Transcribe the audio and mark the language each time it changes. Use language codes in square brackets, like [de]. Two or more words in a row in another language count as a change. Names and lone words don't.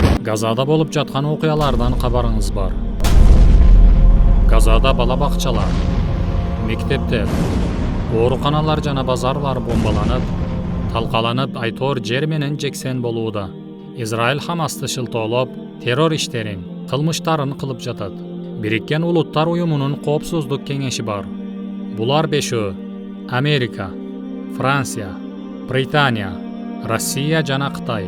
[ky] Газада болуп жаткан окуялардан кабарыңыз бар. Газада бала бакчалар, мектептер, ооруканалар жана базарлар бомбаланып, талкаланып, айтор жер менен жексен болууда. Израиль Хамасты шылтоолоп, террор иштерин, кылмыштарын кылып жатат. Бириккен Улуттар Уюмунун Коопсуздук кеңеши бар. Булар бешөө: Америка, Франция, Британия, Россия жана Кытай.